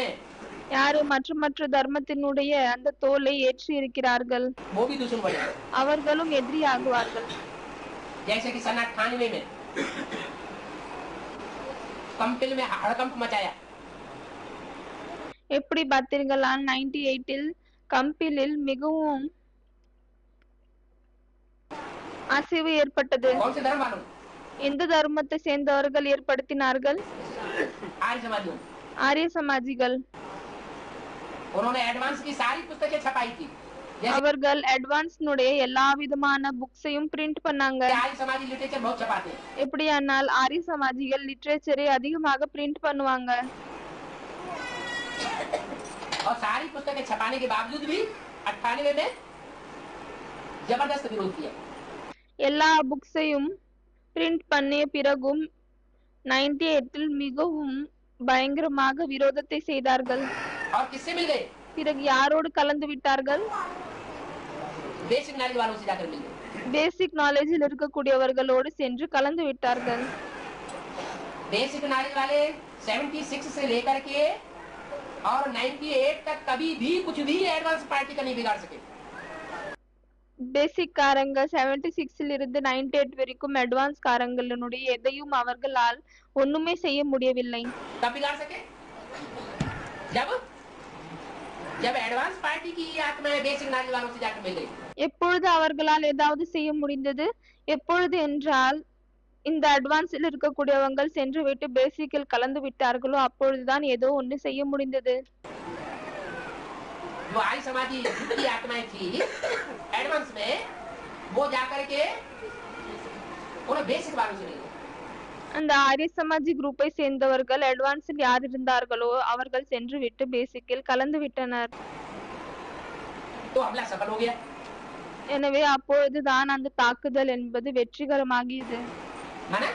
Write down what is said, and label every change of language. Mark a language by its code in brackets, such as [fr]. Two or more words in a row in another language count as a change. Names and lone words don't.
[ta] யாரு மற்ற தர்மத்தினுடைய அந்த தோலை ஏற்றி இருக்கிறார்கள் [hi] वो भी दुश्मन बनेंगे। [ta] அவர்களும் எதிரியாகுவார்கள். [hi] जैसे कि सन 98 में कंपिल में हड़कंप मचाया। [ta] எப்படி பார்த்தீர்களா 98 கம்பிலில் மிகவும் அசைவு ஏற்பட்டது. [hi] कौन से धर्म वालों? [ta] எந்த தர்மத்தை சேர்ந்தவர்கள் ஏற்படுத்தினார்கள்? [hi] आर्य समाजियों। [ta] ஆரிய சமாஜிகள். [hi] उन्होंने एडवांस की सारी पुस्तकें छपाई थी। [ta] அவர்கள் அட்வான்ஸ்னுடைய எல்லா விதமான புக்ஸையும் பிரிண்ட் பண்ணாங்க. [hi] आर्य समाजी लिटरेचर बहुत छपाते हैं। [ta] எப்படியானால் ஆரிய சமாஜிகள் லிட்ரேச்சரை அதிகமாக பிரிண்ட் பண்ணுவாங்க. [hi] और सारी पुस्तकें छपाने के बावजूद भी 98 में जबरदस्त विरोध किया। [ta] எல்லா புக்ஸையும் பிரிண்ட் பண்ணிய பிறகும் 98 மிகவும் பயங்கரமாக விரோதத்தை செய்தார்கள். [hi] और किससे मिल गए? [ta] பிறகு யாரோடு கலந்து விட்டார்கள்? [en] basic knowledge [hi] वालों से जाकर मिल गए। [en] basic knowledgeில் [ta] இருக்கக்கூடியவர்களோடு சென்று கலந்து விட்டார்கள். [en] basic knowledge [hi] वाले 76 से लेकर के और 98 तक कभी भी कुछ भी [en] advance party [hi] का नहीं बिगाड़ सके। [ta] பேசிக் காரங்க 76 இருந்து 98 வரைக்கும் அட்வான்ஸ் காரங்களுடைய எதையும் அவர்களால் ஒண்ணுமே செய்ய முடியவில்லை. [hi] कब बिगाड़ सके? जब [en] advance party [hi] की आत्माएं [en] basic knowledge [hi] वालों से जाकर मिल गई। [ta] எப்பொழுது அவர்களால் ஏதாவது செய்ய முடிந்தது? எப்பொழுது என்றால் இந்த அட்வான்ஸில் இருக்கக்கூடியவங்க சென்று விட்டு பேசிக்கில் கலந்து விட்டார்களோ அப்பொழுதுதான் ஏதோ ஒன்று செய்ய முடிந்தது. [hi] जो आर्य समाजी की आत्माएं थी एडवांस में वो जाकर के उन्हें बेसिक वालों से मिल गए। [ta] அந்த ஆரிய சமாஜி குரூப்பை சேர்ந்தவர்கள் அட்வான்ஸில் யார் இருந்தார்களோ அவர்கள் சென்று விட்டு பேசிக்கில் கலந்து விட்டனர். [hi] तो हमला सफल हो गया। [ta] எனவே அப்பொழுதுதான் அந்த தாக்குதல் என்பது வெற்றிகரமாகியது. [hi] माना